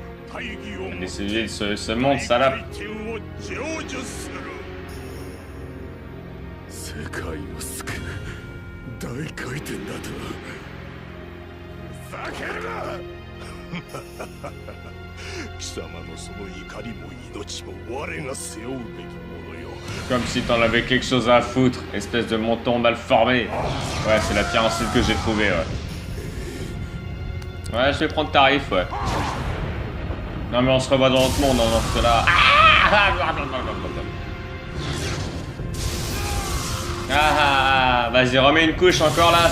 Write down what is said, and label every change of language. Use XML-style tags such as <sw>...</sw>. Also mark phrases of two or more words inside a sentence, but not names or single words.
<fr>Les civils se montent, salope.</fr> <ja>世界を救う大回転だとふざけるな貴様のその怒りも命も我が背負うべきものよ</ja> <fr>Comme si t'en avais quelque chose à foutre, espèce de menton mal formé. Ouais, c'est la pire insulte que j'ai trouvée, ouais. Ouais, je vais prendre tarif, ouais. Non mais on se revoit dans notre monde, dans ce là. Ah, vas-y, remets une couche encore là.</fr>